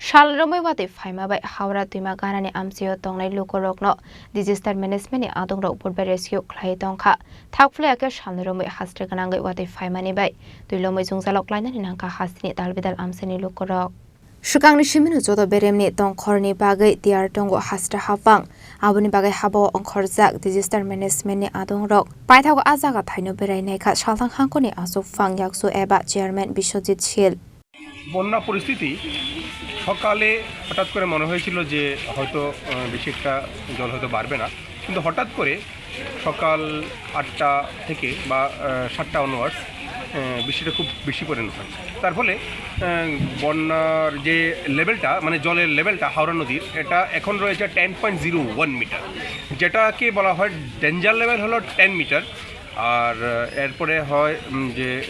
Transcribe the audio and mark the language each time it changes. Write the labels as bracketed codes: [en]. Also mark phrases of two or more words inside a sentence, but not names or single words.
[trp] Shalromai wati Faimabai Howrah Twimani Gana Amchaio Tongnai Lukurok no [en] disaster management [trp] ni Adongrok purba rescue Klai Tongkha Thakfle ake Shalromai hastre ganangai wati Faimani bai Tuilomai jungjalok laina ni nangka hasni dalbidal amsani Lukurok Shukangni shiminu jodo beremni tongkhorni bagai tiar tongo hastra hapang aboni bagai habo ongkhorjak [en] disaster management [trp] ni Adongrok paithago ajaga thaino berainai kha salthang hangkoni asuk fang yaksu eba chairman Biswajit Shil [bn] বন্যা পরিস্থিতি সকালে হঠাৎ করে মনে হয়েছিল যে হয়তো বেশি একটা জল হয়তো বাড়বে না কিন্তু হঠাৎ করে সকাল 8টা থেকে বা 7টা অনওয়ার্ডস বৃষ্টিটা খুব বেশি পরিমাণে হয় তার ফলে বন্যার যে লেভেলটা মানে জলের লেভেলটা হাওড়া নদীর এটা এখন রয়েছে 10.01 মিটার যেটাকে বলা হয় [en] danger level [bn] হলো 10 মিটার আর এরপরে হয় যে